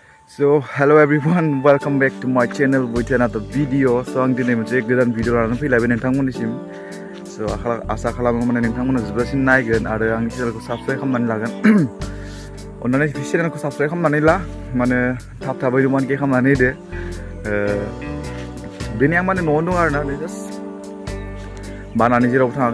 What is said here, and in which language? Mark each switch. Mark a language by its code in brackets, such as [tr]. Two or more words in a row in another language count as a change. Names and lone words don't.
[en] So hello everyone, welcome back to my channel with another video. [brx] So आं दिनै मोनसे गोदान भिडिअ लानानै फैलायबाय नोंथांमोननिसिम. So आसा खालामो माने नोंथांमोना जोबजासिम नायगोन आरो आंनि चेनेलखौ साबस्क्राइब खालामनानै लागोन. अन्नानै चेनेलखौ साबस्क्राइब खालामनानै ला, माने थाबै रोमान्टिक खालामनानै होदो. दिनै आं माने न'आवनो दं आरोना, जास्ट बानानै जेरावबो थाङाखै.